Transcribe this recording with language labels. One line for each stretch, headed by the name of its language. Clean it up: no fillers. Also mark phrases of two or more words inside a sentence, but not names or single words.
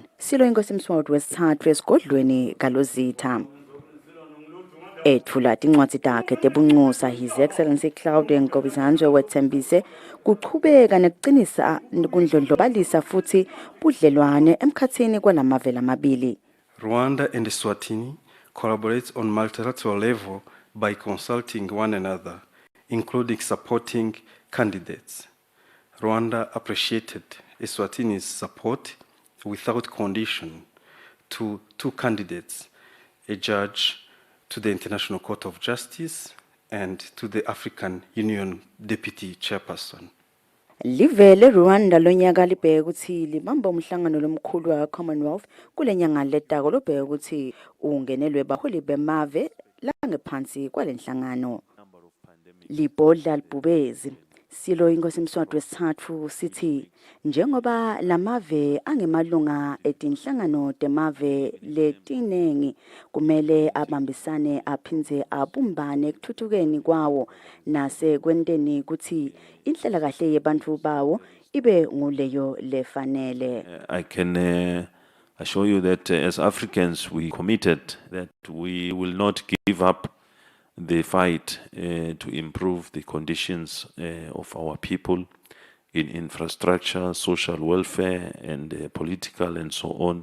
Swati: Silo inkosi Mswati wesithathu esigodlweni kalozitha. Etfula tincwadzi takhe tebuncusa,
English: His Excellency
Swati: Claude Nkobizanzwe wethembise kuchubeka nekucinisa kundlondlobalisa futhi budlelwane emkhathini kwalamave lamabili.
English: Rwanda and Eswatini collaborates on multilateral level by consulting one another, including supporting candidates. Rwanda appreciated Eswatini's support without condition to two candidates, a judge to the International Court of Justice and to the African Union Deputy Chairperson.
Swati: Live le-Rwanda lonyaka libheke ukuthi libamba umhlangano lomkhulu wa-Commonwealth kule nyanga letako lobheke ukuthi ungenelwe baholi bemave langephansi kwalenhlangano. Libhodla libhubezi. Silo inkosi Mswati wesithathu sithi njengoba lamave angemalunga etinhlangano temave letinengi kumele abambisane aphindze abumbane ekuthuthukeni kwawo nase kwenteni ukuthi inhlela kahle yebantu bawo ibe nguleyo lefanele.
English: I can assure you that as Africans we committed that we will not give up the fight to improve the conditions of our people in infrastructure, social welfare, and political and so on.